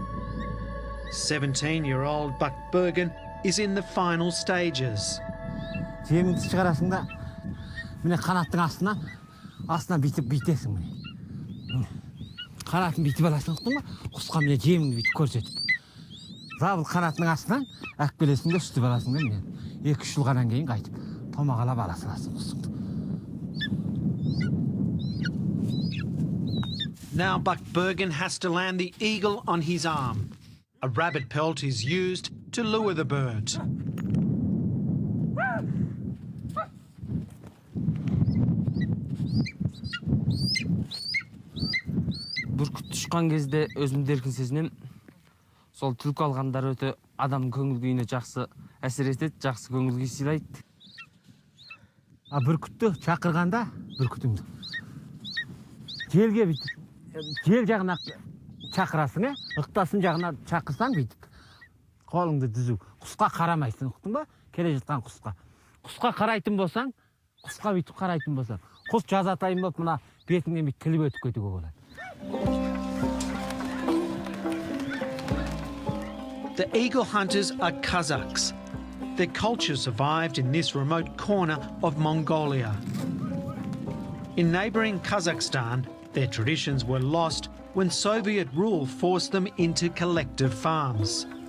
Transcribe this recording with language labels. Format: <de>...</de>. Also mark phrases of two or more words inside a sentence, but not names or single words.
<en>17-year-old Buck Bergen is in the final stages.</en> <kk>Жеміңді шығарасың да, міне қанаттың астынан бүйтесің міне. Қанатын бүйтіп аласың, ұқтың ба? Құсқа міне жеміңді бүйтіп көрсетіп. Забыл қанатының астынан әкпелесің де үстіп аласың да міне. 2-3 жылғаннан кейін қайтып томағалап аласың құсыңды.</kk> <en>Now Buck Bergen has to land the eagle on his arm. A rabbit pelt is used to lure the bird.</en> <kk>Бүркіт ұшқан кезде өзімді еркін сезінем. Сол түлкі алғандар өте адам көңіл күйіне жақсы әсер етеді, жақсы көңіл күй сыйлайды. Бүркітті шақырғанда, бүркітіңді желге бүйтіп, жел жағына шақырасың, ықтасын жағына шақырсаң бүйтіп, қолыңды дүзу, құсқа қарамайсың, ұқтың ба? Келе жатқан құсқа. Құсқа қарайтын болсаң, құсқа бүйтіп қарайтын болсаң, құс жазатайын болып, мына бетіңнен бүйтіп тіліп өтіп кетуге болады.</kk> <en>The eagle hunters are Kazakhs. Their culture survived in this remote corner of Mongolia. In neighbouring Kazakhstan, their traditions were lost when Soviet rule forced them into collective farms.</en>